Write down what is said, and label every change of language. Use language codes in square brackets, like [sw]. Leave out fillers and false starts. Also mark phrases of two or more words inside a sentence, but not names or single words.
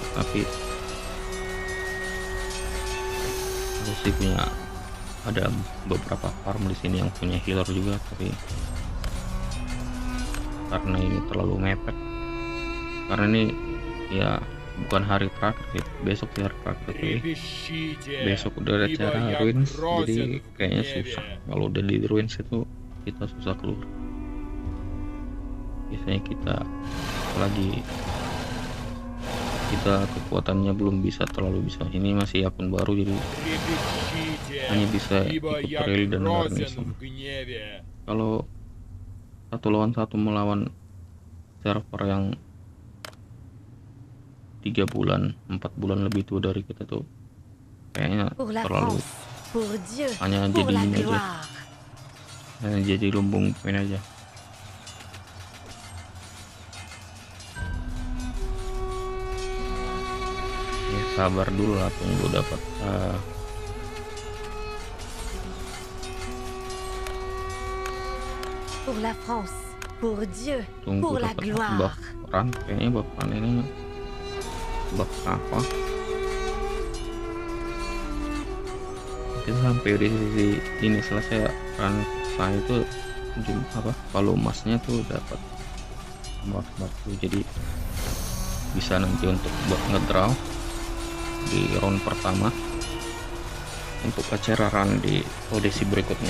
[id] Tapi aku sih punya, ada beberapa farm di sini yang punya healer juga, tapi karena ini terlalu mepet, karena ini ya bukan hari terakhir sih, besok sih hari terakhir sih. [ru] Трепещите, [id] Besok udah ada [ru] ибо [id] acara [ru] я [id] ruins, [ru] грозен [id] jadi [ru] в [id] kayaknya [ru] гневе. [id] susah. Kalau udah di ruins itu kita susah keluar. Biasanya kita lagi kita kekuatannya belum bisa terlalu bisa. Ini masih akun baru jadi [ru] Трепещите, [id] hanya bisa [ru] ибо [id] ikut [ru] я [id] rally dan [ru] грозен [id] garnison. [ru] в гневе. [id] Kalau 1 lawan 1 melawan server yang 3 bulan 4 bulan lebih tua dari kita tuh kayaknya [fr] Pour la [id] terlalu [fr] France, pour Dieu, [id] hanya [fr] pour [id] jadi [fr] la [id] ini aja, [fr] gloire. [id] hanya jadi lumbung poin aja. Ya sabar dulu lah, tunggu dapat [fr] Pour la France, pour Dieu, [id] tunggu [fr] pour la [id] dapat [fr] gloire. [en] buff run. [id] Kayaknya [en] buff run [id] ini buff apa, kita sampai di sisi ini selesai run saya itu apa kalau emasnya tuh dapat buff tuh, jadi bisa nanti untuk buat ngedraw di round pertama untuk acara run di audisi berikutnya.